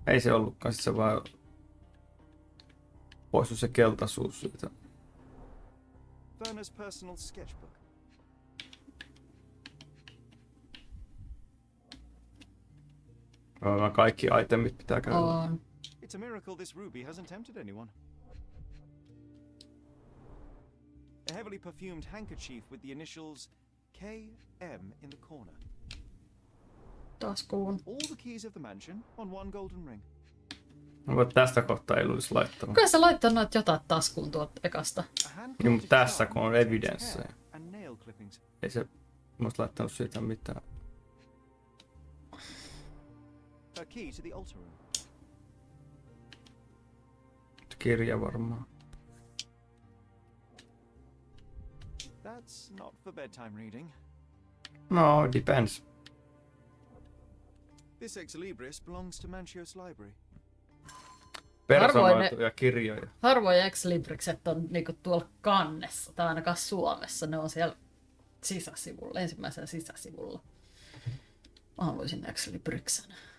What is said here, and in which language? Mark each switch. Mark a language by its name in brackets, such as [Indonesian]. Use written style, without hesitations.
[Finnish] Ei se ollutkaan, sit se vaan poistui se keltaisuus siitä. [English] Werner's personal sketchbook. [Finnish] Kaikki itemit pitää käydä. On. [English] It's a miracle this ruby hasn't tempted anyone. A heavily perfumed handkerchief with the initials KM in the corner. [Finnish] Taskuun. [English] All the keys of the mansion on one golden ring. [Finnish] No, tästä kohtaa ei luulisi laittamaan. Kyllä se laittaa noita jotain taskuun tuolta ekasta. Niin, mutta tässä kun on evidenssejä. [English] And nail clippings. [Finnish] Ei se musta laittanut siitä mitään. [English] A key to the altar room. [Finnish] Kirja varmaan. [English] That's not for bedtime reading. No, depends. This ex libris belongs to Mancio's library. [Finnish] Personoituja kirjoja. Harvoin ex-librikset on niinku tuolla kannessa, tai ainakaan Suomessa. Ne on siellä sisäsivulla, ensimmäisellä sisäsivulla. Mä haluaisin ex-libriksen.